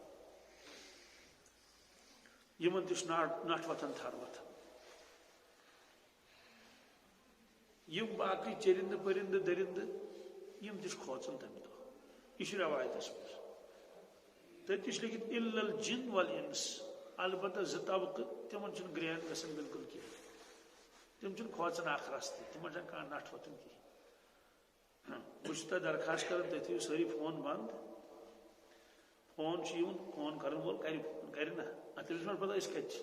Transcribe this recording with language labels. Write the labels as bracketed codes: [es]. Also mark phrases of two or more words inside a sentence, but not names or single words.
[ks] یِمن تہِ چھُ نٹھ وۄتھان تھر وۄتھان. یِم باقٕے چٔرِندٕ پٔرِندٕ دٔرِندٕ یِم تہِ چھِ کھوژان تمہِ دۄہ. یہِ چھُ رٮ۪وایتس منٛز. تٔتۍ چھُ لیکھِتھ [ar] اِلَّا الجِن والانس. [ks] البتہ زٕ طبقہٕ تِمن چھُنہٕ گرٛین گژھان بالکل کینٛہہ. تِم چھِنہٕ کھوژان اکھ رستہٕ. تِمن چھنہٕ کانٛہہ نٹھ وۄتھان کینٛہہ. بہٕ چھُس تۄہہِ درخاست کران تُہۍ تھٲیِو سٲری فون بنٛد. فون چھُ یِوان فون کرن وول کرِ نہ اتھ تٔمِس ما پتہ أسۍ کتہِ چھِ.